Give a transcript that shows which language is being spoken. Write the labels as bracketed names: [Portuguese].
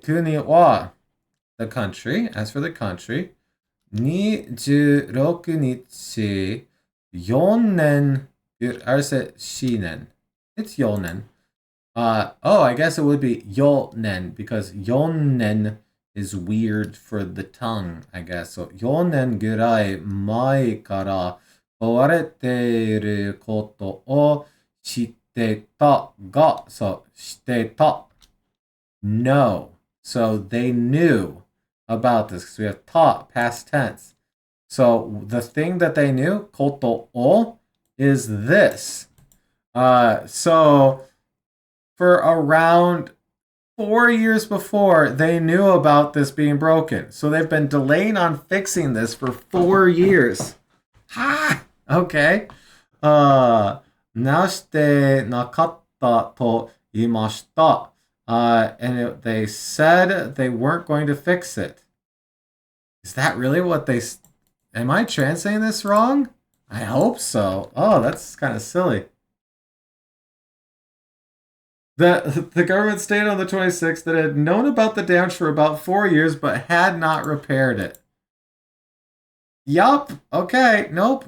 [English] Kuni wa, the country. As for the country, 26日、4年、 or is it shinen? It's yonen. I guess it would be yonen because yonen is weird for the tongue, I guess. [Japanese] So 4年ぐらい前から壊れていることを知ってたが、so 知ってた。 [English] No. So they knew about this because we have taught, past tense. So the thing that they knew, koto o, is this. So for around 4 years before, they knew about this being broken. So they've been delaying on fixing this for 4 years. Ha! Okay. [Japanese] 直してなかったと言いました。 [English] And they said they weren't going to fix it. Is that really what they... Am I translating this wrong? I hope so. Oh, that's kind of silly. The government stated on the 26th that it had known about the damage for about 4 years but had not repaired it. Yup. Okay. Nope.